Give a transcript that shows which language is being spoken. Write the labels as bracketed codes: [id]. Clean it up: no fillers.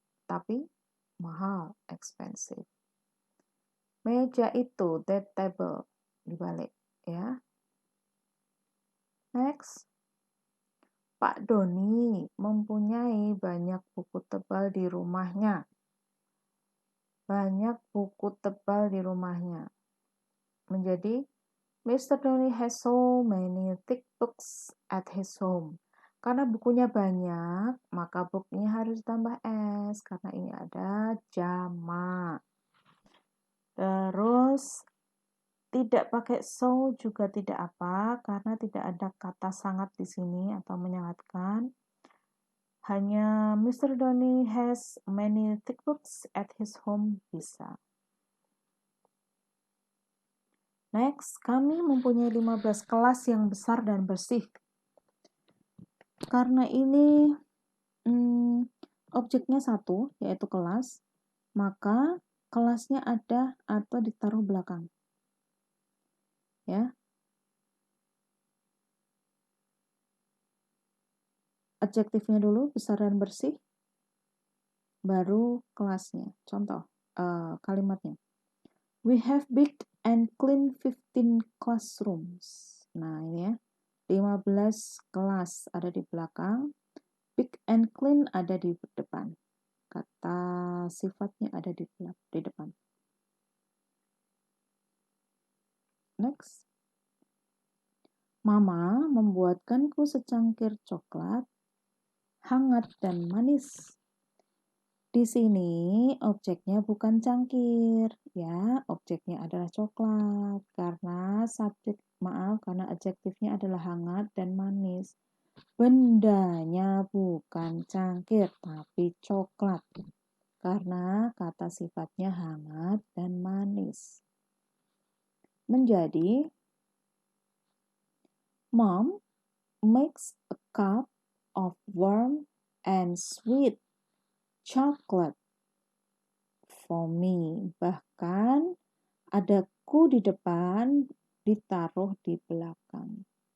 [id] Tapi mahal, expensive. Meja itu, [en] that table, [id] dibalik ya. Next. Pak Doni mempunyai banyak buku tebal di rumahnya. Banyak buku tebal di rumahnya. Menjadi Mr. [en] Doni has so many thick books at his home. [id] Karena bukunya banyak, maka booknya harus tambah S karena ini ada jamak. Terus tidak pakai so juga tidak apa karena tidak ada kata sangat di sini atau menyangatkan. Hanya Mr. [en] Donny has many thick books at his home [id] bisa. [en] Next, [id] kami mempunyai 15 kelas yang besar dan bersih. Karena ini objeknya satu, yaitu kelas, maka kelasnya ada atau ditaruh belakang. Ya. Adjektifnya dulu, besar dan bersih, baru kelasnya. Contoh, kalimatnya. [en] We have big and clean 15 classrooms. [id] Nah, ini ya. 15 kelas ada di belakang, [en] big and clean [id] ada di depan. Kata sifatnya ada di depan. [en] Next. [id] Mama membuatkanku secangkir coklat hangat dan manis. Di sini objeknya bukan cangkir, ya, objeknya adalah coklat karena karena adjektifnya adalah hangat dan manis. Bendanya bukan cangkir tapi coklat karena kata sifatnya hangat dan manis. Menjadi [en] Mom makes a cup of warm and sweet chocolate for me. [id] Bahkan ada ku di depan ditaruh di belakang.